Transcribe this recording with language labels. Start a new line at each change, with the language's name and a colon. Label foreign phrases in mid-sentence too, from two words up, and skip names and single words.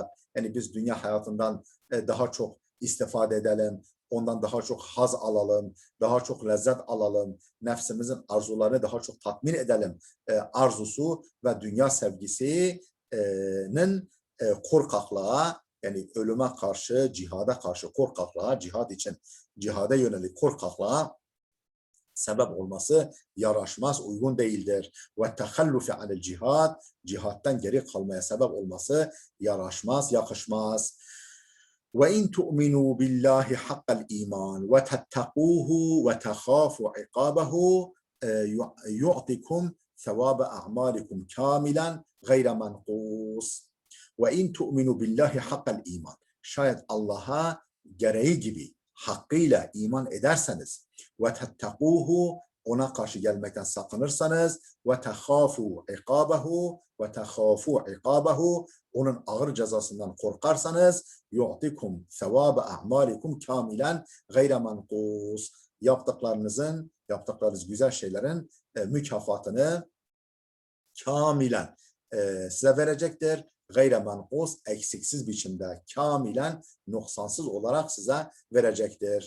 Turkish: Yani biz dünya hayatından daha çok istifade edelim, ondan daha çok haz alalım, daha çok lezzet alalım, nefsimizin arzularını daha çok tatmin edelim arzusu ve dünya sevgisinin korkaklığa yani ölüme karşı, cihada karşı korkaklığa, cihada yönelik korkaklığa sebep olması yaraşmaz, uygun değildir.
Arabic: وتخلف عن الجهاد,
Turkish: cihattan geri kalmaya sebep olması yaraşmaz, yakışmaz.
Arabic: وَاِنْ تُؤْمِنُوا بِاللّٰهِ حَقَّ الْا۪يمَانِ وَتَتَّقُوهُ وَتَخَافُوا عِقَابَهُ يُعْطِكُمْ ثَوَابَ أَعْمَالِكُمْ كَامِلًا غَيْرَ مَنْقُوصٍ وَاِنْ تُؤْمِنُوا بِاللّٰهِ حَقَّ الْا۪يمَانِ
Turkish: Şayet Allah'a gereği gibi hakkıyla iman ederseniz
Arabic: وَتَتَّقُوهُ
Turkish: ona karşı gelmekten sakınırsanız
Arabic: وَتَخَافُوا عِقَابَهُ
Turkish: onun ağır cezasından korkarsanız
Arabic: يؤتكم ثواب أعمالكم كاملا غير منقوص
Turkish: yaptıklarınız güzel şeylerin mükafatını kamilen size verecektir.
Arabic: غير منقوص
Turkish: eksiksiz biçimde kamilen noksansız olarak size verecektir.